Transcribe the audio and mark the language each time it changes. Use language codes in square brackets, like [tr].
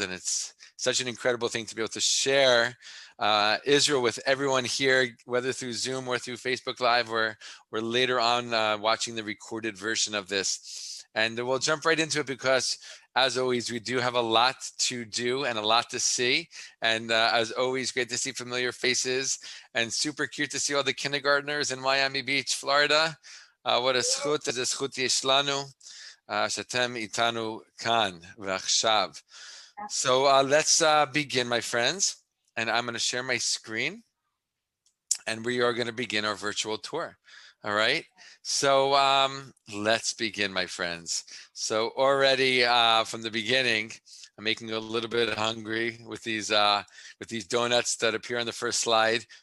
[en] And it's such an incredible thing to be able to share Israel with everyone here, whether through Zoom or through Facebook Live, or later on watching the recorded version of this. And we'll jump right into it because, as always, we do have a lot to do and a lot to see. And as always, great to see familiar faces and super cute to see all the kindergartners in Miami Beach, Florida. What a zchut, [he] איזה זכות יש לנו, שאתם איתנו כאן ועכשיו. [en] So let's begin, my friends. And I'm going to share my screen. And we are going to begin our virtual tour. All right. So let's begin, my friends. So already from the beginning, I'm making a little bit hungry with these donuts that appear on the first slide.